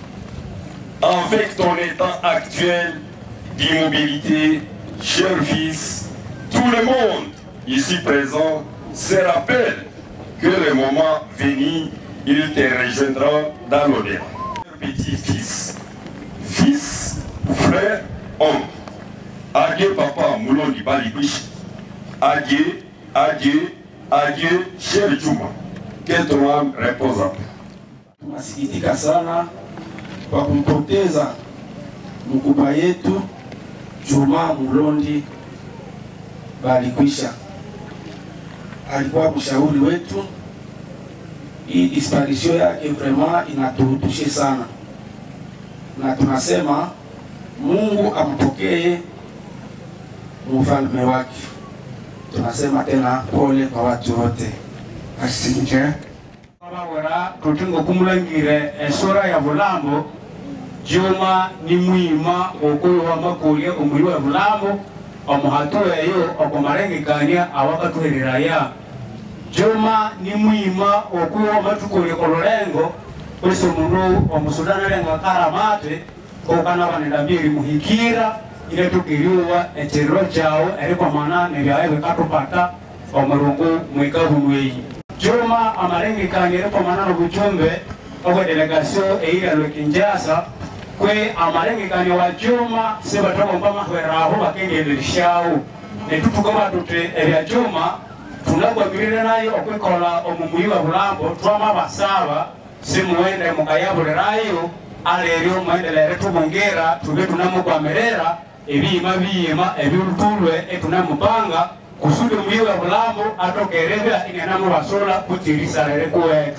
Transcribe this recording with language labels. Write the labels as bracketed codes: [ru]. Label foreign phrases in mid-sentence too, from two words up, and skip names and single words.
[fr] Avec ton état actuel d'immobilité, cher fils, tout le monde ici présent se rappelle que le moment venu, il te rejoindra dans l'au-delà. Petit-fils, fils, frère, homme. Adieu papa Mulondi Balikwisha. Adieu, adieu, adieu, cher Djouma. Que ton âme repose en paix. [sw] Tunasikitika sana kwa kumpoteza mkubwa yetu Djouma Mulondi Balikwisha. Alikuwa mshauri wetu. Hii disparition yake vraiment inatuhutushe sana, na tunasema Mungu ampokee mfalme wake. Tunasema tena pole kwa watu wote. [nnb] Asinje abawera tutingo kumulangire esora ya Bulambo. Djouma ni mwima okuyo wa makulie omuli wa Bulambo omuhato eyo okomarengekania awakatuherera ya Djouma ni mwima okuwa matukule kololengo kwese mundu omusudana lenga karamate kokana banendambiri muhikira ile tukiriwa echero chao eriko mana nebyawe katupata omurungu mwikahunweyi. Djouma amarengekania eriko mana no buchumbe ogo delegation eira Kinshasa kwe amarengekania wa Djouma sebatamo mbama hweraho bakengenderishao netutukaba tute ebya Djouma tunagwabirira nayo okwikola omumuyi wa Bulambo twama basaba simuwende mukayabulirayo aleryo mwendelere tubongera tube tunamugwamerera ebiyima ebirutulwe etunamupanga kusudi omuyi wa Bulambo atokerera ingenamu basola kutirisarere kwetu.